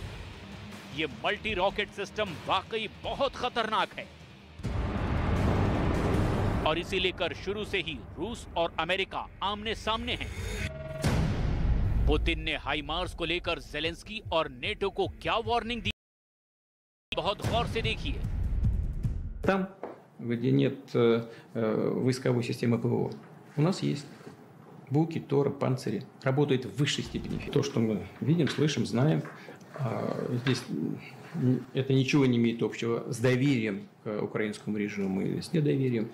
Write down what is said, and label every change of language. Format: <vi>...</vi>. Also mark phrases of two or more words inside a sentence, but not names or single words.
<hi>ये</hi> <en>multi rocket system</en> <hi>वाकई बहुत खतरनाक है और इसी लेकर शुरू से ही रूस और अमेरिका आमने सामने हैं। पुतिन ने हाइमार्स को लेकर ज़ेलेंस्की और नेटो को क्या वार्निंग दी, बहुत गौर से देखिए।</hi> <ru>Там, где нет войсковой системы ПВО, у нас есть буки, торы, панцири. Работает в высшей степени. То, что мы видим, слышим, знаем, здесь это ничего не имеет общего с доверием к украинскому режиму и с недоверием.</ru>